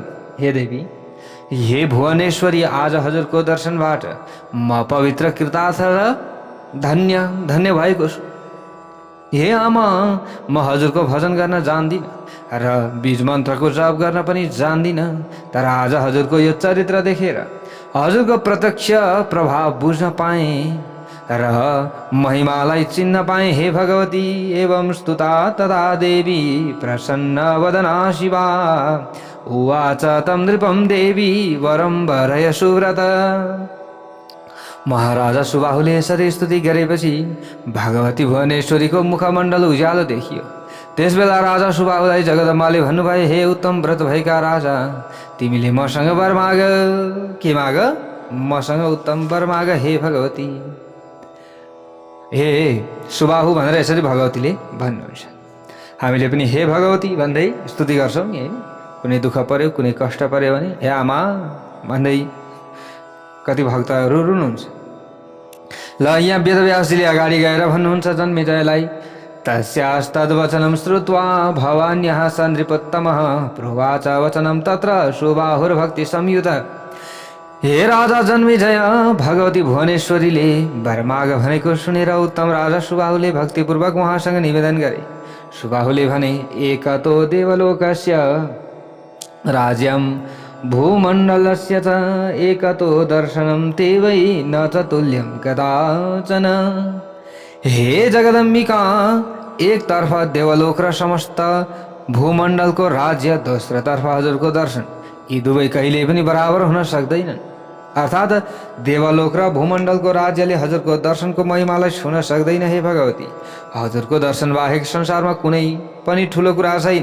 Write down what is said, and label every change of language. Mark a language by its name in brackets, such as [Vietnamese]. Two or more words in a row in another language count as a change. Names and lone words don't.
[Nepali] हे देवी, हे भुवनेश्वरी, आज हजुरको दर्शनबाट म पवित्र कृतार्थ र धन्य भएको छु। हे आमा, म हजुरको भजन गर्न जान्दिनँ र बीज मन्त्रको जप गर्न पनि जान्दिनँ, तर आज हजुरको यो चरित्र देखेर हजुरको प्रत्यक्ष प्रभाव बुझ्न पाएँ र महिमालाई चिन्न पाएँ। [Sanskrit] हे भगवती, एवं स्तुता तदा देवी प्रसन्न वदना शिवा उवाच तं नृपं देवी वरं वरय सुव्रत। [Nepali] महाराजा सुबाहुले यसरी स्तुति गरेपछि भगवती भुवनेश्वरीको मुखमण्डल उज्यालो देखियो। त्यसबेला राजा सुबाहुलाई जगदम्बाले भन्नुभयो, हे उत्तम व्रत भएका राजा, तिमीले मसँग वर माग। के माग? मसँग उत्तम वर माग हे भगवती। हे सुबाहु भनेर यसरी भगवतीले भन्नुहुन्छ। हामीले पनि हे भगवती भन्दै स्तुति गर्छौँ नि है। कुनै दुःख पर्यो, कुनै कष्ट पर्यो भने हे आमा भन्दै कति भक्तहरू रुनुहुन्छ। ल यहाँ वेदव्यासजीले अगाडि गएर भन्नुहुन्छ जन्मेजयलाई, [Sanskrit] तस्यास्तद्वचनं श्रुत्वा भवान्यः स नृपोत्तमः प्रोवाच वचनं तत्र सुबाहुर्भक्ति संयुत। [Nepali] हे राजा जन्मेजय, भगवती भुवनेश्वरीले वर माग भनेको सुनेर उत्तम राजा सुबाहुले भक्तिपूर्वक उहाँसँग निवेदन गरे। सुबाहुले भने, [Sanskrit] एकतो देवलोकस्य राज्यं भूमण्डलस्य च एकतो दर्शनं ते वै न च तुल्यं कदाचन। [Nepali] हे जगदम्बिका, एकतर्फ देवलोक र समस्त भूमण्डलको राज्य, दोस्रोतर्फ हजुरको दर्शन, यी दुवै कहिले पनि बराबर हुन सक्दैनन्। अर्थात् देवलोक र भूमण्डलको राज्यले हजुरको दर्शनको महिमालाई छुन सक्दैन। हे भगवती, हजुरको दर्शन बाहेक संसारमा कुनै पनि ठुलो कुरा छैन।